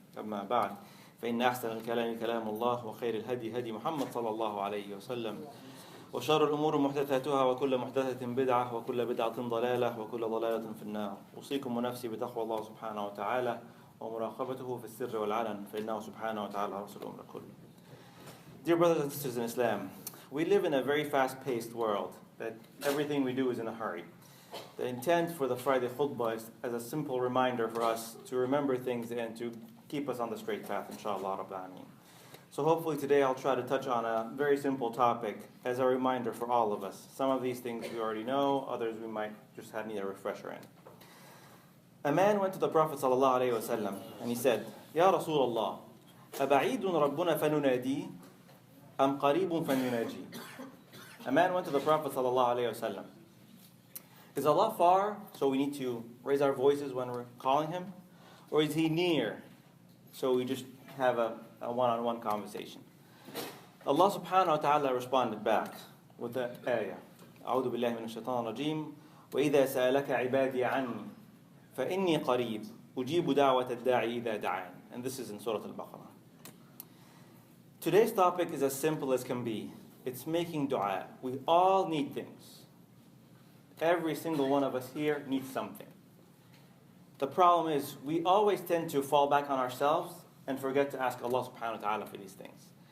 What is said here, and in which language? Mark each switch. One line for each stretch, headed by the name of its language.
Arabic: أما بعد فإن أحسن الكلام كلام الله وخير الهدي هدي محمد صلى الله عليه وسلم وشر الأمور محدثاتها وكل محدثة بدعة وكل بدعة ضلالة وكل ضلالة في النار. أوصيكم ونفسي بتقوى الله سبحانه وتعالى ومراقبته في السر والعلن فإنه سبحانه وتعالى رسول الأمر كله.
English: Dear brothers and sisters in Islam, we live in a very fast-paced world that everything we do is in a hurry. The intent for the Friday Khutba is as a simple reminder for us to remember things and to keep us on the straight path, inshallah Rabbil Alameen. So hopefully today I'll try to touch on a very simple topic as a reminder for all of us. Some of these things we already know, others we might just need a refresher in. A man went to the Prophet ﷺ and he said, Ya Rasulullah,
Arabic: أبعيد ربنا فننادي أم قريب فنناجي.
English: A man went to the Prophet ﷺ. Is Allah far, so we need to raise our voices when we're calling Him? Or is He near, so we just have a one-on-one conversation? Allah subhanahu wa ta'ala responded back with the ayah.
Arabic: أعوذ بالله من الشيطان الرجيم وإذا سألك عبادي عني فإني قريب أجيب دعوة الداعي إذا دعان.
English: And this is in Surah Al-Baqarah. Today's topic is as simple as can be. It's making dua. We all need things. Every single one of us here needs something. The problem is we always tend to fall back on ourselves and forget to ask Allah subhanahu wa ta'ala for these things.